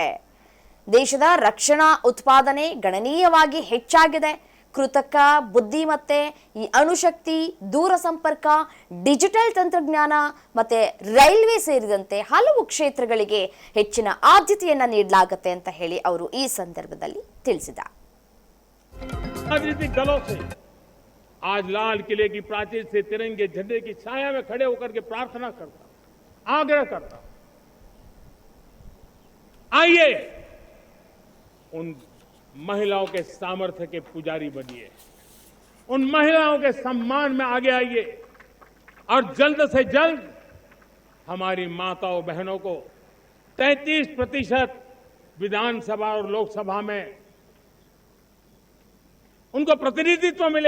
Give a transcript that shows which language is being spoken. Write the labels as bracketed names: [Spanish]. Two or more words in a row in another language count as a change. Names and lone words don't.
[Kannada] ದೇಶದ ರಕ್ಷಣಾ ಉತ್ಪಾದನೆ ಗಣನೀಯವಾಗಿ ಹೆಚ್ಚಾಗಿದೆ. ಕೃತಕ ಬುದ್ಧಿಮತ್ತೆ, ಈ ಅಣುಶಕ್ತಿ, ದೂರ ಸಂಪರ್ಕ, ಡಿಜಿಟಲ್ ತಂತ್ರಜ್ಞಾನ ಮತ್ತೆ ರೈಲ್ವೆ ಸೇರಿದಂತೆ ಹಲವು ಕ್ಷೇತ್ರಗಳಿಗೆ ಹೆಚ್ಚಿನ ಆದ್ಯತೆಯನ್ನ ನೀಡಲಾಗುತ್ತೆ ಅಂತ ಹೇಳಿ ಅವರು ಈ ಸಂದರ್ಭದಲ್ಲಿ ತಿಳಿಸಿದ್ದಾರೆ. [Hindi] आज लाल किले की प्राचीर से तिरंगे झंडे की छाया में खड़े होकर के प्रार्थना करता, आग्रह करता आइए उन महिलाओं के सामर्थ्य के पुजारी बनिए, उन महिलाओं के सम्मान में आगे आइए और जल्द से जल्द हमारी माताओं बहनों को 33% विधानसभा और लोकसभा में उनको प्रतिनिधित्व मिले।